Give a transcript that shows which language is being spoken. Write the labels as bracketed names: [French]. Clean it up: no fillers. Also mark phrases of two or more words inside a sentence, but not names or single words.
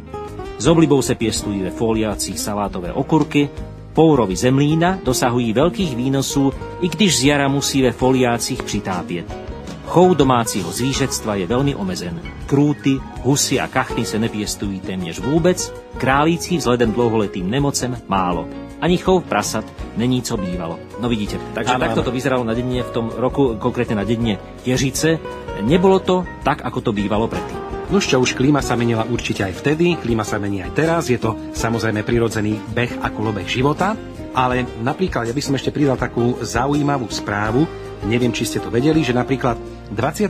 [Czech] S oblibou se pěstují ve foliácích salátové okurky, pourovi zemlína dosahují velkých výnosů, i když z jara musí ve foliácích přitápět. Chov domácího zvířectva je velmi omezen. Krůty, husy a kachny se nepěstují téměř vůbec, králíci vzhledem dlouholetým nemocem málo. Ani chov prasat není, co bývalo. [Slovak] No vidíte, takže takto to vyzeralo na dedine v tom roku, konkrétne na dedine Ježice. Nebolo to tak, ako to bývalo predtým. No čo, už klíma sa menila určite aj vtedy, klíma sa mení aj teraz, je to samozrejme prirodzený beh a kolobeh života, ale napríklad, ja by som ešte pridal takú zaujímavú správu, neviem, či ste to vedeli, že napríklad 27.